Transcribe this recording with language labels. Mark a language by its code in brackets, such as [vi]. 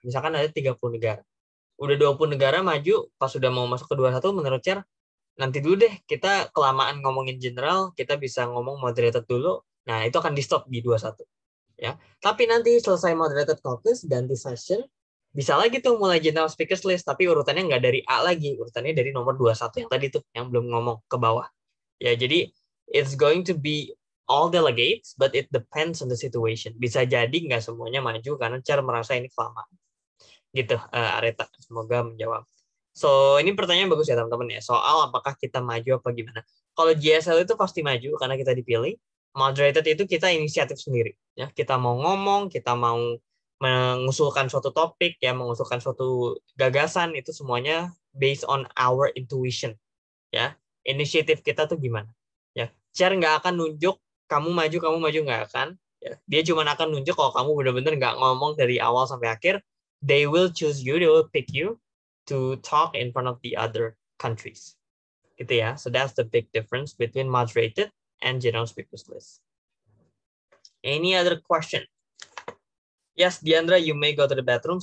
[id] Misalkan ada 30 negara. Udah 20 negara maju, pas sudah mau masuk ke 21, menurut chair, nanti dulu deh, kita kelamaan ngomongin general, kita bisa ngomong moderated dulu. Nah, itu akan di-stop di 21. Ya. Tapi nanti selesai moderated caucus, ganti session, bisa lagi tuh mulai general speakers list, tapi urutannya nggak dari A lagi, urutannya dari nomor 21 yang tadi tuh, yang belum ngomong ke bawah. Ya, jadi [en] it's going to be all delegates, but it depends on the situation. [id] Bisa jadi nggak semuanya maju karena cara merasa ini kelamaan. Gitu, Areta. Semoga menjawab. So, ini pertanyaan bagus ya teman-teman ya. Soal apakah kita maju apa gimana. Kalau GSL itu pasti maju karena kita dipilih. Moderated itu kita inisiatif sendiri. Ya, kita mau ngomong, kita mau mengusulkan suatu topik, ya, mengusulkan suatu gagasan, itu semuanya [en] based on our intuition. [id] Ya, inisiatif kita tuh gimana? Ya, chair nggak akan nunjuk kamu maju nggak akan. Ya, dia cuma akan nunjuk kalau kamu benar-benar nggak ngomong dari awal sampai akhir. [en] They will choose you, they will pick you to talk in front of the other countries. [id] Gitu ya. [en] So that's the big difference between moderated and general speakers list. Any other question? Yes, Diandra, you may go to the bathroom.